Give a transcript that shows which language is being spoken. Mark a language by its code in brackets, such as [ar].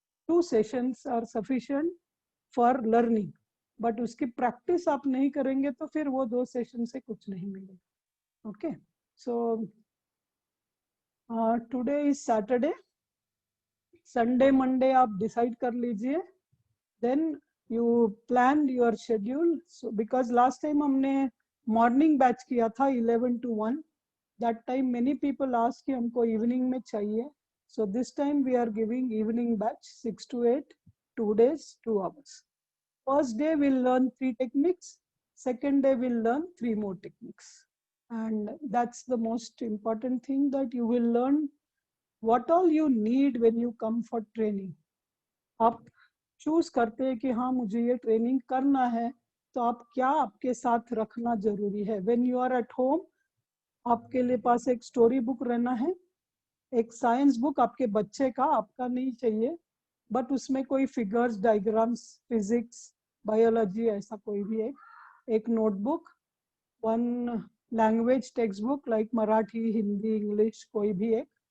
[en] 2 sessions are sufficient for learning, [hi] but उसकी practice आप नहीं करेंगे तो फिर वो 2 सेशन से कुछ नहीं मिलेगा। [en] okay, so today is Saturday, Sunday Monday [hi] आप डिसाइड कर लीजिए, [en] Then you plan your schedule. So because last time [hi] हमने मॉर्निंग बैच किया था [en] 11 to 1, that time many people ask [hi] कि हमको [en] evening [hi] में चाहिए, [en] so this time we are giving evening batch 6 to 8, 2 days, 2 hours. First day we'll learn 3 techniques, second day we'll learn 3 more techniques, and that's the most important thing, that you will learn what all you need when you come for training. [hi] आप choose करते हैं कि हाँ मुझे ये training करना है, तो आप क्या आपके साथ रखना जरूरी है। [en] when you are at home, [hi] आपके लिए पास एक स्टोरी बुक रहना है, एक साइंस बुक आपके बच्चे का, आपका नहीं चाहिए, बट उसमें कोई फिगर्स, डायग्राम्स, फिजिक्स, बायोलॉजी, ऐसा कोई भी एक notebook, 1 language text book like Marathi, Hindi, English, कोई भी एक